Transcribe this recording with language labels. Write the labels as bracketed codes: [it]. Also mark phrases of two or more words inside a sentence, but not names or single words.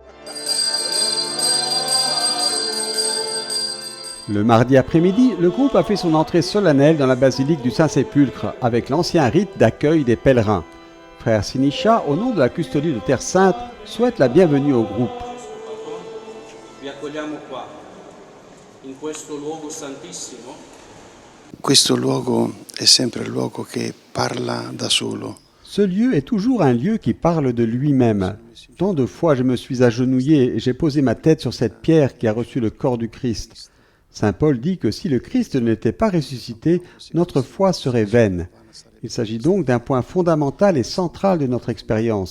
[fr] Le mardi après-midi, le groupe a fait son entrée solennelle dans la basilique du Saint-Sépulcre avec l'ancien rite d'accueil des pèlerins. Frère Sinisha, au nom de la custodie de Terre Sainte, souhaite la bienvenue au groupe. [it] Questo luogo è sempre il luogo che parla da solo. [fr] Ce lieu est toujours un lieu qui parle de lui-même. Tant de fois je me suis agenouillé et j'ai posé ma tête sur cette pierre qui a reçu le corps du Christ. Saint Paul dit que si le Christ n'était pas ressuscité, notre foi serait vaine. Il s'agit donc d'un point fondamental et central de notre expérience.